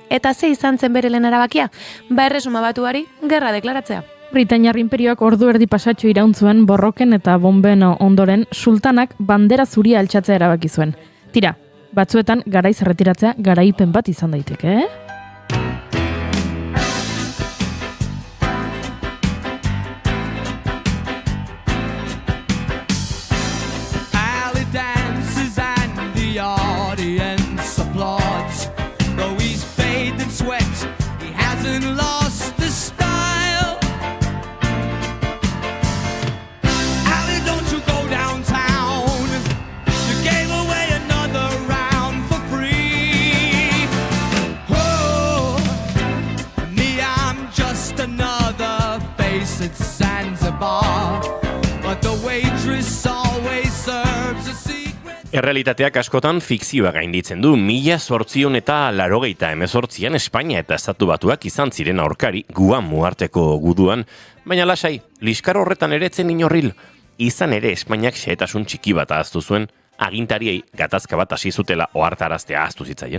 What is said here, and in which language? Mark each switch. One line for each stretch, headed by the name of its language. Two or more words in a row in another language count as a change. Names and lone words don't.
Basque: Eta ze izan zen bere lehen erabakia? Erresuma Batuari gerra deklaratzea. Britainiar inperioak ordu erdi pasatxo irauntzuen borroken eta bomben ondoren sultanak bandera zuria altxatzea erabaki zuen. Tira, Batzuetan garaiz erretiratzea garaipen bat izan daiteke,
English: Alley dances and the audience applauds. Though he's bathed in sweat, he hasn't lost the style. Alley, don't you go downtown. You gave away another round for free. Oh, me, I'm just another face at Zanzibar. But the waitress always serves a secret.
Basque: Errealitateak askotan fikzioa gainditzen du. 1880an Espainia eta Estatu Batuak izan ziren aurkari Guam uharteko guduan, baina lasai, liskar horretan ere etzen inorril. Izan ere Espainiak xehetasun txiki bat ahaztu zuen, agintariei gatazka bat hasi zutela ohartaraztea ahaztu zitzaien.